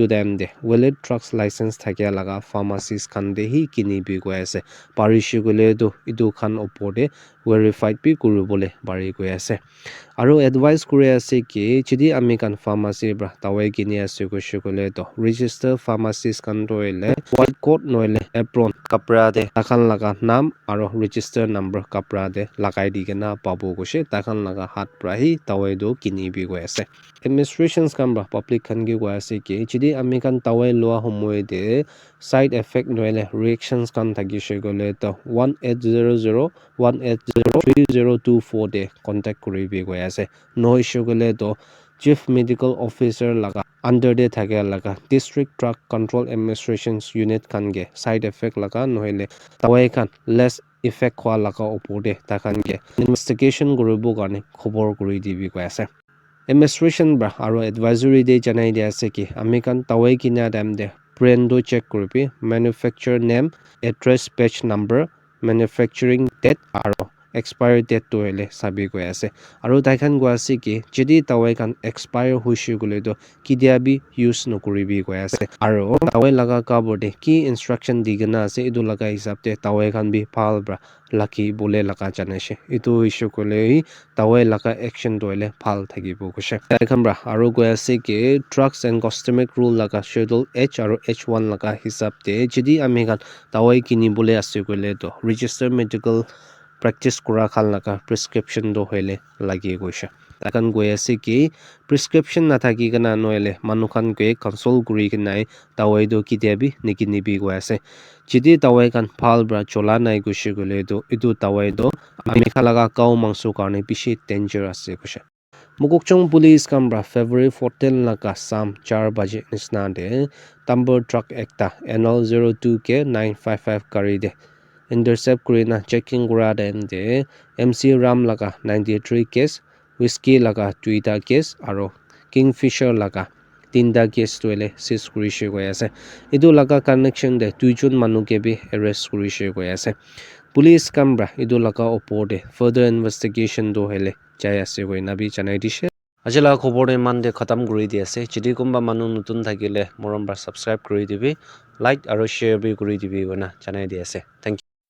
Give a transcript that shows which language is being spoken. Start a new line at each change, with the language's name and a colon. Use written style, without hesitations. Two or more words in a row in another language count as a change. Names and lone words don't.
Naga Pidgin: time de
English: valid drugs license
Naga Pidgin: thakia laga pharmacies khan de hi kinibi koi ase parishi gole do itu khan opor de verified bi kuribole bari koi ase aro advice kuri ase ki chidi ami kan pharmacy bra tawai kini ase ko shikole to
English: register pharmacies
Naga Pidgin: kan toile
English: white coat
Naga Pidgin: noile apron kapra de takhan laga nam aro
English: register number
Naga Pidgin: kapra de lagai digena pabu goshe takhan laga hat pra hi tawai do kini bi go ase administrations kan bra public kan gi go ase ki chidi ami kan tawai loa homoy de
English: side effect
Naga Pidgin: noile reactions kan thagi shigole to 1800 1803024 de contact kuri bi go ase
English: no issue
Naga Pidgin: gole to
English: chief medical officer
Naga Pidgin: laga under de thake laga
English: district drug control administrations unit
Naga Pidgin: kan ge
English: side effect
Naga Pidgin: laga nohile tawai kan
English: less effect
Naga Pidgin: khwa laga opor de takan ge investigation guribo garne khobor kuri dibi go ase administration bra aro advisory de janai de ase ki ami kan tawai kina dam de brand do check kuribi
English: manufacturer name address batch number manufacturing date
Naga Pidgin: aro
English: expiry date
Naga Pidgin: to hele sabi go ase aro daikhan go ase ki jedi tawai kan expire hoishi gole do kidia bi use no kuribi go ase aro tawai laga cover de ki instruction digena ase idu laga hisab te tawai kan bi phal bra lucky bole laga janase itu issue kole tawai laga action doile phal thagibo goshe daikhan bra aro go ase ki
English: drugs and cosmetic rule
Naga Pidgin: laga
English: schedule H
Naga Pidgin: aro H1 laga hisab te jedi ami kan tawai kini bole ase gole to
English: register medical practice
Naga Pidgin: kura khan laga prescription do hoile lagi goisha takan goi ase ki prescription na thaki kana noile manu khan ke consult kuri kinai tawai do kidia bi nikini bi go ase jidi tawai kan phal bra chola nai goshi gole do itu tawai do ami khalaga kaw mangsu karne bishi danger ase gosha Mukokchung police kambra February 14 laka sam 4 baje nisna de tamber truck ekta NL02 ke 955 kari de intercept kurina checking kura de MC Ram laga 93 case whiskey laga 2ta case aro Kingfisher laga 3ta case toile sis kurishe goi ase idu laga connection de duijon manu ke bi arrest kurishe goi ase police kambra idu laga opor de
English: further investigation
Naga Pidgin: do hele jai ase goi nabi janai dishe ajala khobor de man de khatam kuri di ase chidi kumba manu nutun thakile morom ba subscribe kuri dibi like aro share bi kuri dibi gona janai di ase
English: thank you